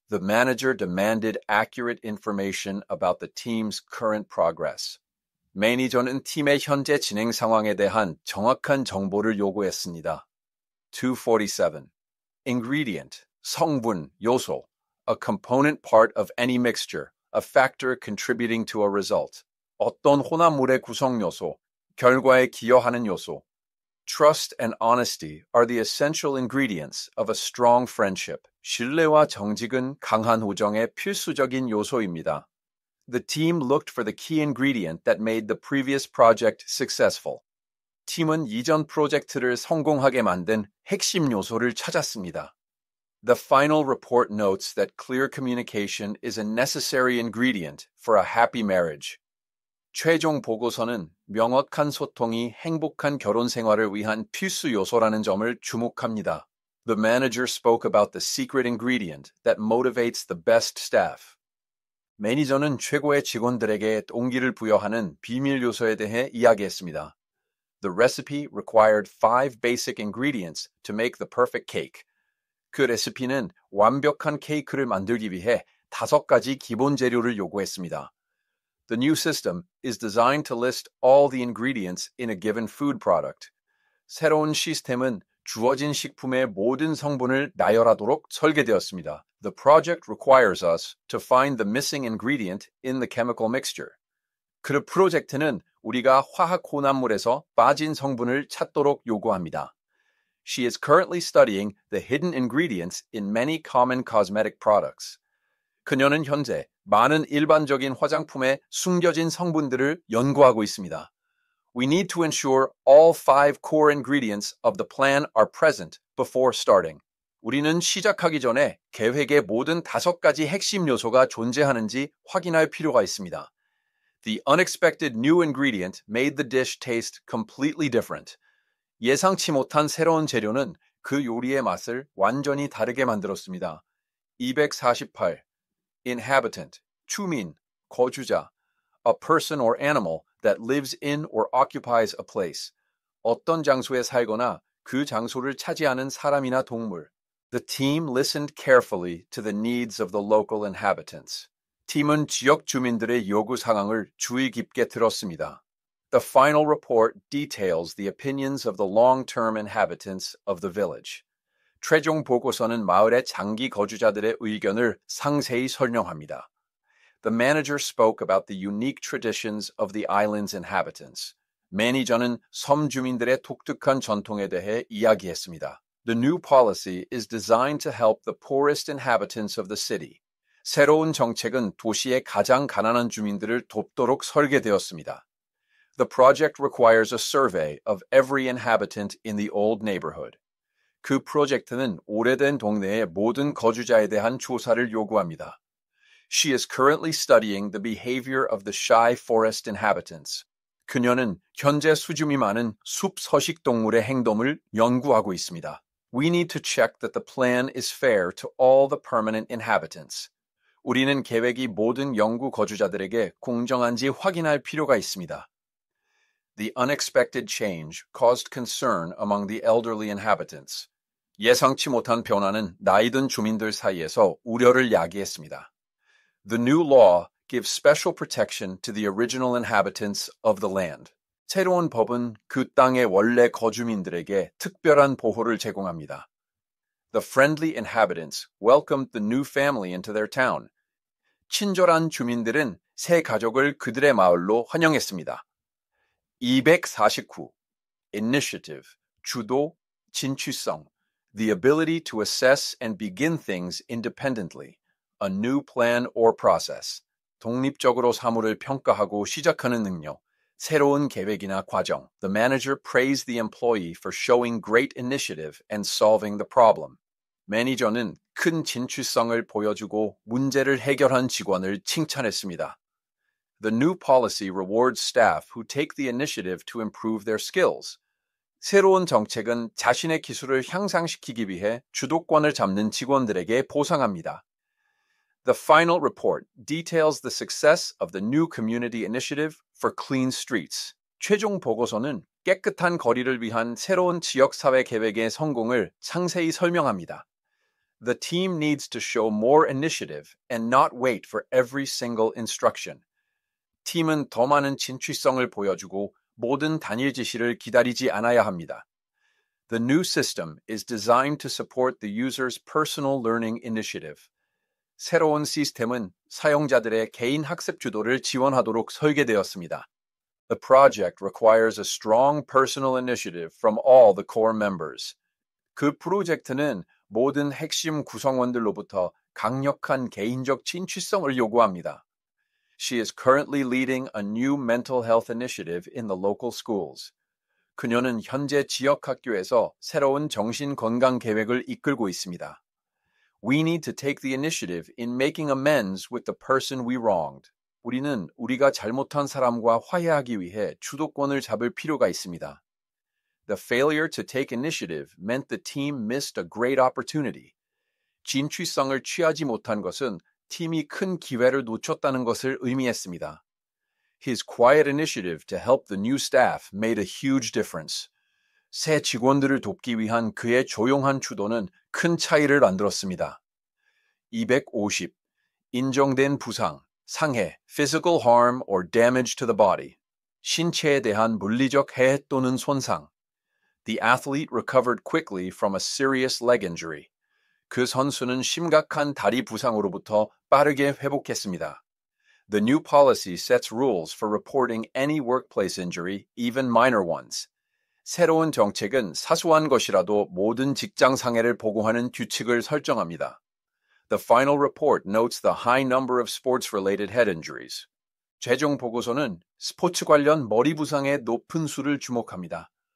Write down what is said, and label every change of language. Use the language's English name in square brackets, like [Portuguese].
[English] The manager demanded accurate information about the team's current progress. [Korean] 매니저는 팀의 현재 진행 상황에 대한 정확한 정보를 요구했습니다. [English] 247. Ingredient, [Korean] 성분, 요소, [English] a component part of any mixture. A factor contributing to a result. [Korean] 어떤 혼합물의 구성 요소, 결과에 기여하는 요소. [English] Trust and honesty are the essential ingredients of a strong friendship. [Korean] 신뢰와 정직은 강한 우정의 필수적인 요소입니다. [English] The team looked for the key ingredient that made the previous project successful. [Korean] 팀은 이전 프로젝트를 성공하게 만든 핵심 요소를 찾았습니다. [English] The final report notes that clear communication is a necessary ingredient for a happy marriage. [Korean] 최종 보고서는 명확한 소통이 행복한 결혼 생활을 위한 필수 요소라는 점을 주목합니다. [English] The manager spoke about the secret ingredient that motivates the best staff. [Korean] 매니저는 최고의 직원들에게 동기를 부여하는 비밀 요소에 대해 이야기했습니다. [English] The recipe required 5 basic ingredients to make the perfect cake. [Korean] 그 레시피는 완벽한 케이크를 만들기 위해 5가지 기본 재료를 요구했습니다. [English] The new system is designed to list all the ingredients in a given food product. [Korean] 새로운 시스템은 주어진 식품의 모든 성분을 나열하도록 설계되었습니다. [English] The project requires us to find the missing ingredient in the chemical mixture. [Korean] 그 프로젝트는 우리가 화학 혼합물에서 빠진 성분을 찾도록 요구합니다. [English] She is currently studying the hidden ingredients in many common cosmetic products. [Korean] 그녀는 현재 많은 일반적인 화장품의 숨겨진 성분들을 연구하고 있습니다. [English] We need to ensure all 5 core ingredients of the plan are present before starting. [Korean] 우리는 시작하기 전에 계획의 모든 5가지 핵심 요소가 존재하는지 확인할 필요가 있습니다. [English] The unexpected new ingredient made the dish taste completely different. [Korean] 예상치 못한 새로운 재료는 그 요리의 맛을 완전히 다르게 만들었습니다. [English] 248. Inhabitant, [Korean] 주민, 거주자. [English] A person or animal that lives in or occupies a place. [Korean] 어떤 장소에 살거나 그 장소를 차지하는 사람이나 동물. [English] The team listened carefully to the needs of the local inhabitants. [Korean] 팀은 지역 주민들의 요구 상황을 주의 깊게 들었습니다. [English] The final report details the opinions of the long-term inhabitants of the village. [Korean] 최종 보고서는 마을의 장기 거주자들의 의견을 상세히 설명합니다. [English] The manager spoke about the unique traditions of the island's inhabitants. [Korean] 매니저는 섬 주민들의 독특한 전통에 대해 이야기했습니다. [English] The new policy is designed to help the poorest inhabitants of the city. [Korean] 새로운 정책은 도시의 가장 가난한 주민들을 돕도록 설계되었습니다. [English] The project requires a survey of every inhabitant in the old neighborhood. [Korean] 그 프로젝트는 오래된 동네의 모든 거주자에 대한 조사를 요구합니다. [English] She is currently studying the behavior of the shy forest inhabitants. [Korean] 그녀는 현재 수줍이 많은 숲 서식 동물의 행동을 연구하고 있습니다. [English] We need to check that the plan is fair to all the permanent inhabitants. [Korean] 우리는 계획이 모든 영구 거주자들에게 공정한지 확인할 필요가 있습니다. [English] The unexpected change caused concern among the elderly inhabitants. [Korean] 예상치 못한 변화는 나이든 주민들 사이에서 우려를 야기했습니다. [English] The new law gives special protection to the original inhabitants of the land. [Korean] 새로운 법은 그 땅의 원래 거주민들에게 특별한 보호를 제공합니다. [English] The friendly inhabitants welcomed the new family into their town. [Korean] 친절한 주민들은 새 가족을 그들의 마을로 환영했습니다. [English] 249. Initiative, [Korean] 주도, 진취성, [English] the ability to assess and begin things independently, a new plan or process, [Korean] 독립적으로 사물을 평가하고 시작하는 능력, 새로운 계획이나 과정. [English] The manager praised the employee for showing great initiative and solving the problem. [Korean] 매니저는 큰 진취성을 보여주고 문제를 해결한 직원을 칭찬했습니다. [English] The new policy rewards staff who take the initiative to improve their skills. [Korean] 새로운 정책은 자신의 기술을 향상시키기 위해 주도권을 잡는 직원들에게 보상합니다. [English] The final report details the success of the new community initiative for clean streets. [Korean] 최종 보고서는 깨끗한 거리를 위한 새로운 지역사회 계획의 성공을 상세히 설명합니다. [English] The team needs to show more initiative and not wait for every single instruction. [Korean] 팀은 더 많은 진취성을 보여주고 모든 단일 지시를 기다리지 않아야 합니다. [English] The new system is designed to support the user's personal learning initiative. [Korean] 새로운 시스템은 사용자들의 개인 학습 주도를 지원하도록 설계되었습니다. [English] The project requires a strong personal initiative from all the core members. [Korean] 그 프로젝트는 모든 핵심 구성원들로부터 강력한 개인적 진취성을 요구합니다. [English] She is currently leading a new mental health initiative in the local schools. [Korean] 그녀는 현재 지역 학교에서 새로운 정신 건강 계획을 이끌고 있습니다. [English] We need to take the initiative in making amends with the person we wronged. [Korean] 우리는 우리가 잘못한 사람과 화해하기 위해 주도권을 잡을 필요가 있습니다. [English] The failure to take initiative meant the team missed a great opportunity. [Korean] 진취성을 취하지 못한 것은 팀이 큰 기회를 놓쳤다는 것을 의미했습니다. [English] His quiet initiative to help the new staff made a huge difference. [Korean] 새 직원들을 돕기 위한 그의 조용한 주도는 큰 차이를 만들었습니다. [English] 250. [Korean] 인정된 부상, 상해, [English] physical harm or damage to the body. [Korean] 신체에 대한 물리적 해해 또는 손상. [English] The athlete recovered quickly from a serious leg injury. [Korean] 그 선수는 심각한 다리 부상으로부터 빠르게 회복했습니다. [English] The new policy sets rules for reporting any workplace injury, even minor ones. [Korean] 새로운 정책은 사소한 것이라도 모든 직장 상해를 보고하는 규칙을 설정합니다. [English] The final report notes the high number of sports-related head injuries. [Korean] 최종 보고서는 스포츠 관련 머리 부상의 높은 수를 주목합니다.